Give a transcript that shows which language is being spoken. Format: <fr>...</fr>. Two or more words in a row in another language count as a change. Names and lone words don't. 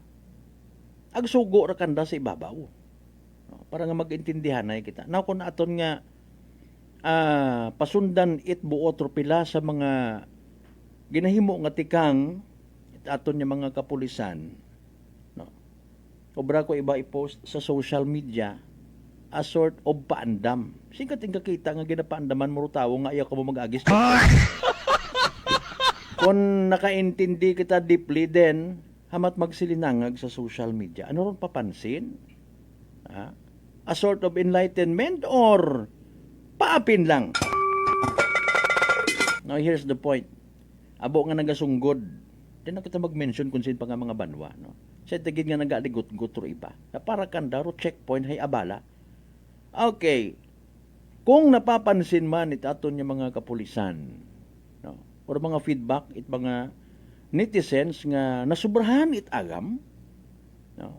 <akl>Agsugo ra kanda sa ibabaw. Para nga mag-intindihan na kita. Now, kung aton nga pasundan it buot pila sa mga ginahimo nga tikang aton nga mga kapulisan, no? Obra ko iba i-post sa</akl> <en>social media a sort of</en> <akl>paandam. Singkat ang kakita nga ginapaandaman mo tawo nga ayaw ka mo mag-agis. Kung nakaintindi kita deeply, then hamat magsilinangag sa</akl> <en>social media.</en> <akl>Ano ron papansin?</akl> <en>A sort of enlightenment or</en> <akl>paapin lang? Now, here's the point. Abo nga nagasunggod. Di na kita mag-mention kung sin pa nga mga banwa. No? Sa tigid nga nagaligot-gut ro iba. Para kandaro checkpoint hay abala. Okay. Kung napapansin man itaton yung mga kapulisan, no? Or mga feedback it mga netizens nga nasubrahan it agam, no?</akl>